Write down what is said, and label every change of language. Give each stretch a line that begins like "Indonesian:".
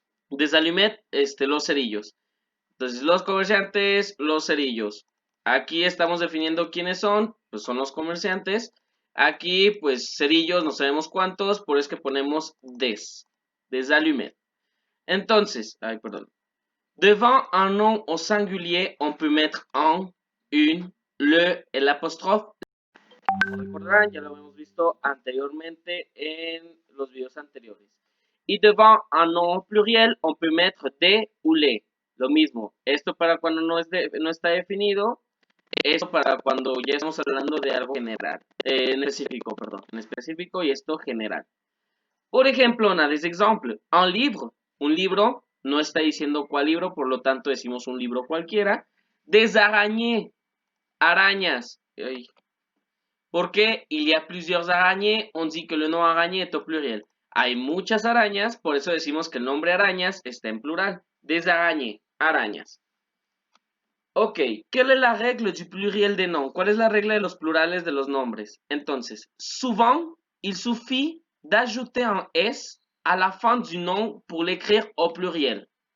Spanish: Des allumettes, los cerillos. Entonces, los comerciantes, los cerillos. Aquí estamos definiendo quiénes son, pues son los comerciantes. Aquí, pues, cerillos, no sabemos cuántos, por eso que ponemos des allumettes. Entonces, ay, perdón.
French: Devant un nom au singulier, on peut mettre un, une, le,
Spanish: el apóstrofe. Como recordarán, ya lo hemos visto anteriormente en los videos anteriores.
French: Y devant un nom pluriel, on peut mettre des ou les.
Spanish: Lo mismo, esto para cuando no está definido, esto para cuando ya estamos hablando de algo general, en específico, perdón, en específico y esto general. Por ejemplo,
French: on a des exemples.
Spanish: Un libro, no está diciendo cuál libro, por lo tanto decimos un libro cualquiera.
French: Des araignées, arañas.
Spanish: Ay, porque
French: il y a plusieurs araignées, on dit que le nom araignée est au pluriel.
Spanish: Hay muchas arañas, por eso decimos que el nombre arañas está en plural.
French: Des araignées, arañas. Ok, ¿quelle est la règle du pluriel des noms?
Spanish: ¿Cuál es la regla de los plurales de los nombres?
French: Entonces, souvent, il suffit d'ajouter un S à la fin du nom pour l'écrire au pluriel.